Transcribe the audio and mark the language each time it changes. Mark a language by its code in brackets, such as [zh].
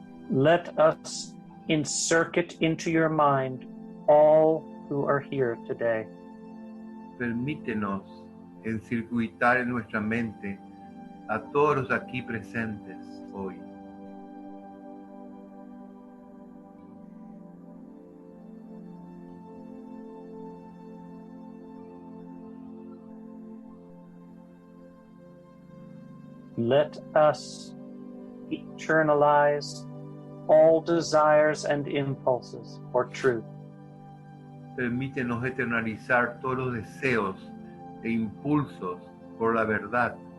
[en] let us insert into your mind all who are here today. [es] permítenos encircuitar en nuestra mente a todos los aquí presentes hoy. [en] Let us eternalize all desires and impulses for truth. [es] Permítenos eternalizar todos los deseos e impulsos por la verdad.